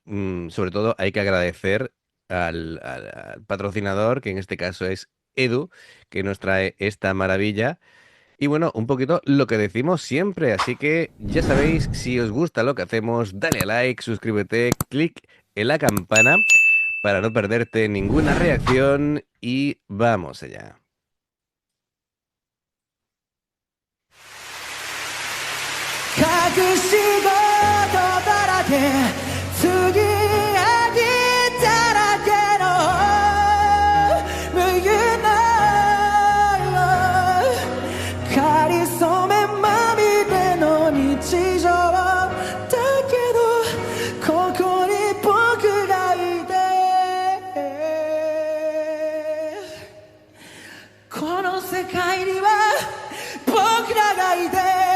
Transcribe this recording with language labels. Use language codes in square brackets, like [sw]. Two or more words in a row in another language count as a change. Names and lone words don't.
[es] Sobre todo hay que agradecer al patrocinador, que en este caso es Edu, que nos trae esta maravilla. Y bueno, un poquito lo que decimos siempre, así que ya sabéis, si os gusta lo que hacemos, dale a like, suscríbete, clic en la campana para no perderte ninguna reacción y vamos allá. [ja] 隠し事だらけ継ぎはぎだらけの無限なかりそめまみれの日常だけどここに僕がいてこの世界には僕らがいて